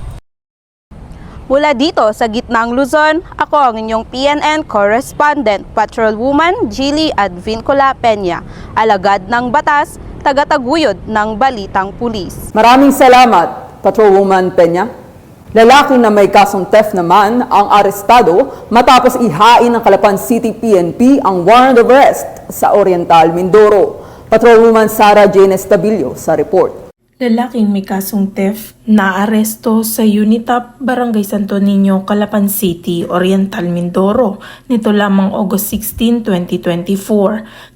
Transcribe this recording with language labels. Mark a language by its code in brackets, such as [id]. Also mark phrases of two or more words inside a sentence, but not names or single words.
[tl] Mula dito sa gitnang Luzon, ako ang inyong PNN correspondent, Patrolwoman Jilly Advincula Peña, alagad ng batas, tagataguyod ng Balitang Pulis. Maraming salamat, Patrolwoman Peña. Lalaki na may kasong theft naman ang arestado matapos ihain ng Calapan City PNP ang [en] warrant of arrest [tl] sa Oriental, Mindoro. Patrolwoman Sara Jane Estabilio sa report. Lalaking may kasong theft na aresto sa Unitap, Barangay Santo Niño, Calapan City, Oriental, Mindoro. Nito lamang August 16, 2024.